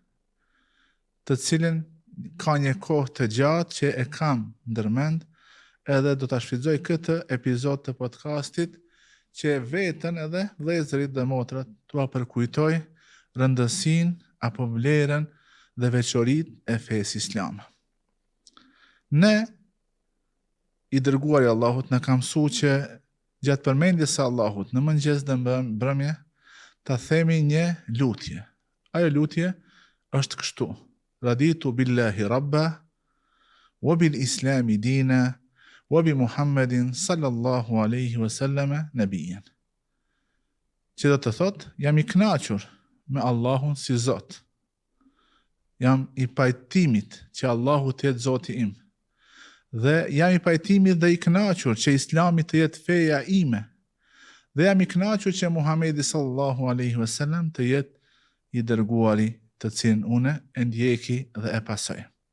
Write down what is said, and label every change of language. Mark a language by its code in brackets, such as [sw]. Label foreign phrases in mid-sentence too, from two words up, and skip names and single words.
[sq] të cilin ka një kohë të gjatë që e kam ndërmend, edhe do ta shfrytëzoj këtë epizod të podcastit që veten edhe vëllezërit dhe motrat t'ua përkujtoj rëndësinë apo vlerën dhe veçoritë e fesë islame. Ne i dërguari Allahut në ka mësuar që gjatë përmendjes së Allahut në mëngjes dhe mbrëmje ta themi një lutje. Ajo lutje është kështu: [ar] رضيت بالله ربا وبالإسلام دينا وبمحمد صلى الله عليه وسلم نبيا. [sq] Që do të thotë, jam i kënaqur me Allahun si Zot. Jam i pajtimit që Allahu të jetë Zoti im. Dhe jam i pajtimit dhe i kënaqur që Islami të jetë feja ime. Dhe jam i kënaqur që Muhamedi [ar] صلى الله عليه وسلم [sq] të jetë i dërguari të cilin unë e ndjeki dhe e pasoj.